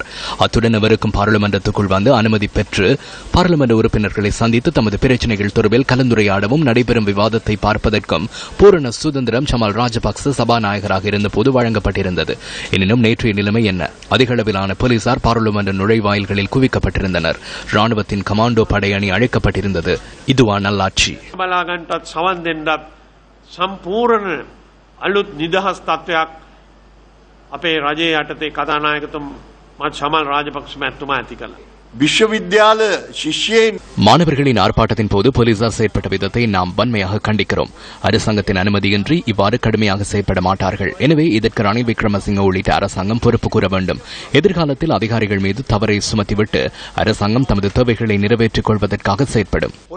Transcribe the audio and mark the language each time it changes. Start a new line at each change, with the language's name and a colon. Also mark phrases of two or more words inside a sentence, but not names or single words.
Tamil: அத்துடன் அவருக்கும் பாராளுமன்றத்துக்குள் வந்து அனுமதி பெற்று பாராளுமன்ற உறுப்பினர்களை சந்தித்து தமது பிரச்சினைகள் தொடர்பில் கலந்துரையாடவும் நடைபெறும் விவாதத்தை பார்ப்பதற்கும் பூரண சுதந்திரம் சமால் ராஜபக்ச சபாநாயகராக இருந்தபோது வழங்கப்பட்டிருந்தது. எனினும் நேற்றைய நிலைமை என்ன? அதிக அளவிலான போலீசார் பாராளுமன்ற நுழைவாயில்களில் குவிக்கப்பட்டிருந்தனர். ராணுவத்தின் கமாண்டோ படை அணி அழைக்கப்பட்டிருந்தது. இதுவா நல்லாட்சி?
Sinhala: සම්පූර්ණ අලුත් නිදහස් තත්ත්වයක් අපේ රජයේ යටතේ කතානායකතුමා සමල් රාජපක්ෂ මැතිතුමා ඇති කළා. විශ්වවිද්‍යාල ශිෂ්‍යන්
Tamil: மாணவர்களின் ஆர்ப்பாட்டத்தின் போது போலீசார் செயற்பட்ட விதத்தை நாம் வன்மையாக கண்டிக்கிறோம். அரசாங்கத்தின் அனுமதியின்றி இவ்வாறு கடுமையாக செயற்பட மாட்டார்கள். எனவே இதற்கு ரணில் விக்ரமசிங்க உள்ளிட்ட அரசாங்கம் பொறுப்பு கூற வேண்டும். எதிர்காலத்தில் அதிகாரிகள் மீது தவறை சுமத்திவிட்டு அரசாங்கம் தமது தேவைகளை நிறைவேற்றிக் கொள்வதற்காக செயற்படும்.